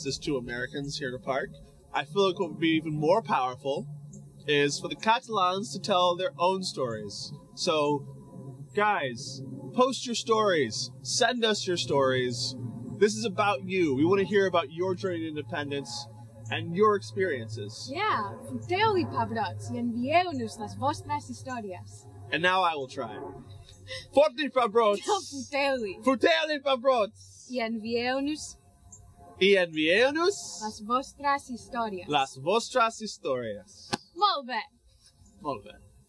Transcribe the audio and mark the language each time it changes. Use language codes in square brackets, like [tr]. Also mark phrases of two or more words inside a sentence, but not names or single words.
[en] There's two Americans here in a park. I feel like what would be even more powerful is for the Catalans to tell their own stories. So, guys, post your stories. Send us your stories. This is about you. We want to hear about your journey to independence and your experiences. Yeah, [ca] futeu-li, pebrots, I envieu-nos les vostres històries. [en] And now I will try. [ca] Forti, pebrots! No, futeu-li. Futeu-li, pebrots! I envieu-nos les vostres històries. Les vostres històries. Molt bé. Molt bé.